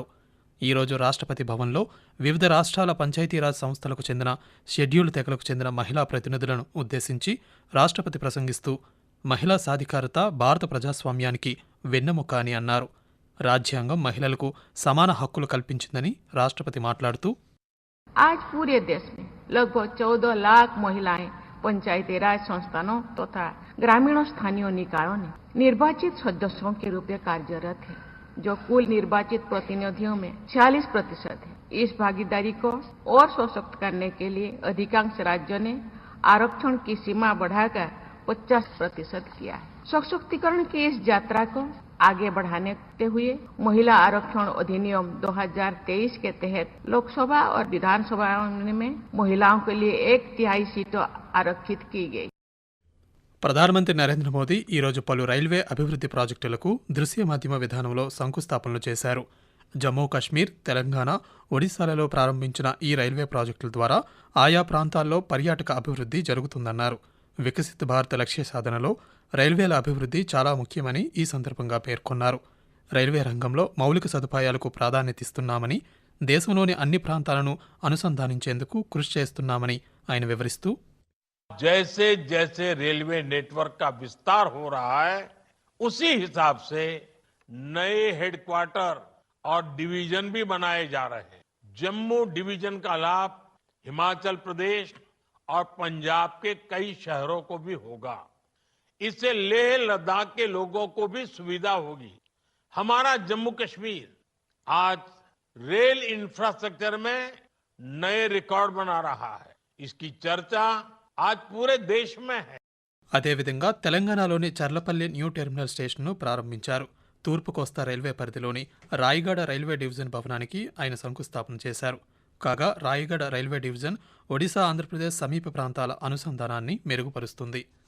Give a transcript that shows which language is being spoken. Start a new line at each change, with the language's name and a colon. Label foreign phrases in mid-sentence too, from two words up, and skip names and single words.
Telugu: ఈరోజు రాష్ట్రపతి భవన్లో వివిధ రాష్ట్రాల పంచాయతీరాజ్ సంస్థలకు చెందిన షెడ్యూల్ తెగలకు చెందిన మహిళా ప్రతినిధులను ఉద్దేశించి రాష్ట్రపతి ప్రసంగిస్తూ మహిళా సాధికారత భారత ప్రజాస్వామ్యానికి వెన్నెముక అని అన్నారు. రాజ్యాంగం మహిళలకు సమాన హక్కులు కల్పించిందని రాష్ట్రపతి మాట్లాడుతూ,
Hindi: आज पूरे देश में लगभग 14 लाख महिलाएं पंचायती राज संस्थानों तथा ग्रामीण स्थानीय निकायों में निर्वाचित सदस्यों के रूप में कार्यरत है, जो कुल निर्वाचित प्रतिनिधियों में 46% है. इस भागीदारी को और सशक्त करने के लिए अधिकांश राज्यों ने आरक्षण की सीमा बढ़ाकर 50% किया है. सशक्तिकरण की इस यात्रा को आगे बढ़ाने हुए महिला आरक्षण अधिनियम 2023 के तहत लोकसभा और विधानसभा में महिलाओं के लिए 1/3 सीटों आरक्षित की गई.
Telugu: ప్రధానమంత్రి నరేంద్ర మోదీ ఈరోజు పలు రైల్వే అభివృద్ధి ప్రాజెక్టులకు దృశ్య మాధ్యమ విధానంలో శంకుస్థాపనలు చేశారు. జమ్మూ కశ్మీర్, తెలంగాణ, ఒడిశాలలో ప్రారంభించిన ఈ రైల్వే ప్రాజెక్టుల ద్వారా ఆయా ప్రాంతాల్లో పర్యాటక అభివృద్ధి జరుగుతుందన్నారు. వికసిత్ భారత్ లక్ష్య సాధనలో రైల్వేల అభివృద్ధి చాలా ముఖ్యమని ఈ సందర్భంగా పేర్కొన్నారు. రైల్వే రంగంలో మౌలిక సదుపాయాలకు ప్రాధాన్యతిస్తున్నామని, దేశంలోని అన్ని ప్రాంతాలను అనుసంధానించేందుకు కృషి చేస్తున్నామని ఆయన వివరిస్తూ,
Hindi: जैसे जैसे
English: railway network
Hindi: का विस्तार हो रहा है, उसी हिसाब से नए हेडक्वार्टर और डिवीजन भी बनाए जा रहे हैं. जम्मू डिवीजन का लाभ हिमाचल प्रदेश और पंजाब के कई शहरों को भी होगा. इससे लेह लद्दाख के लोगों को भी सुविधा होगी. हमारा जम्मू कश्मीर आज रेल इंफ्रास्ट्रक्चर में नए रिकॉर्ड बना रहा है. इसकी चर्चा आज पूरे देश में है.
Telugu: అదేవిధంగా తెలంగాణలోని చర్లపల్లి న్యూ టెర్మినల్ స్టేషన్ను ప్రారంభించారు. తూర్పు కోస్తా రైల్వే పరిధిలోని రాయగడ రైల్వే డివిజన్ భవనానికి ఆయన శంకుస్థాపన చేశారు. కాగా రాయగడ రైల్వే డివిజన్ ఒడిశా, ఆంధ్రప్రదేశ్ సమీప ప్రాంతాల అనుసంధానాన్ని మెరుగుపరుస్తుంది.